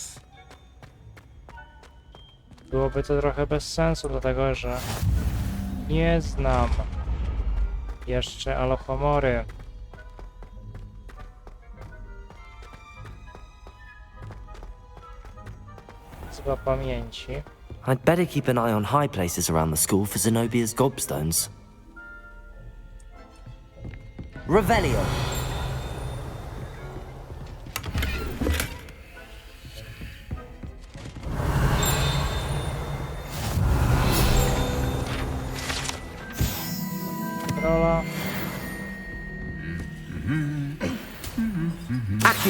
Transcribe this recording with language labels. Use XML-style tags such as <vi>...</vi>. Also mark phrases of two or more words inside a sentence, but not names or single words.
<pl>Byłoby to trochę bez sensu, dlatego że nie znam jeszcze Alohomory. Zła pamięci.</pl> <en>I'd better keep an eye on high places around the school for Zenobia's gobstones.</en> <pl>Revelio. Rola. Akio.</pl>